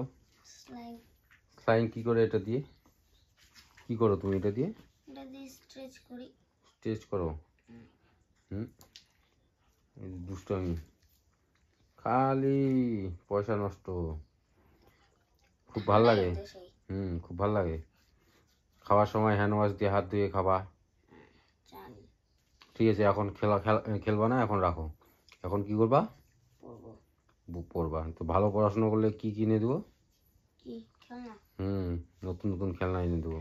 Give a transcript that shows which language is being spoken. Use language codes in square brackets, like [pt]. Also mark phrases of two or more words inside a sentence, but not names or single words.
[bn] স্লাইম। কি করে এটা দিয়ে কি করো তুমি? এটা দিয়ে স্ট্রেচ করো। দুষ্টামি, খালি পয়সা নষ্ট। খুব ভাল লাগে। খুব ভাল লাগে। খাওয়ার সময় [en] hand wash [bn] দিয়ে হাত ধুয়ে খাবা, ঠিক আছে? এখন খেলবা না, এখন রাখো। এখন কি করবা? পড়বা। তো ভালো পড়াশোনা করলে কি কিনে দেবো? নতুন নতুন খেলনা এনে দেবো।